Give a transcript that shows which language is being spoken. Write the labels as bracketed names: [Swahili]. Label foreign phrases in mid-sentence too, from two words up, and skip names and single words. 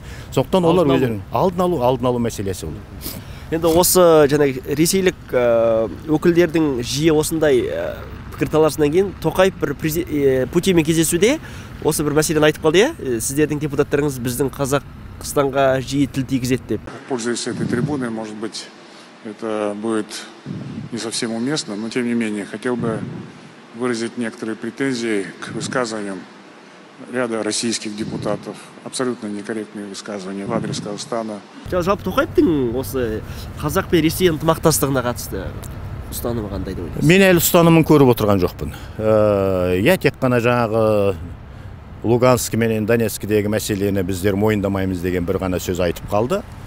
[Kazakh] Сондықтан олар өздерінің алдын алу мәселесі ол. Енді осы ресейлік өкілдердің жиі осындай пікірталасынан кейін Тоқаев бір Путинмен кездесуде осы бір мәселені айтып қалды, сіздердің депутаттарыңыз біздің Қазақстанға жиі тіл тигізеді деп. [Russian] Пользуясь этой трибуной, может быть, это будет не совсем уместно, но тем не менее хотел бы выразить некоторые претензии к высказываниям ряда российских депутатов. Абсолютно некорректные высказывания в адрес Казахстана. [Kazakh] Жалпы Тоқаевтың осы Қазақ пен Ресей ынтымақтастығына қатысты ұстанымы қандай деп ойлайсыз? Мен әлі ұстанымын көріп отырған жоқпын. Тек қана жаңағы Луганск менен Донецкідегі мәселені біздер мойындамаймыз деген бір ғана сөз айтып қалды.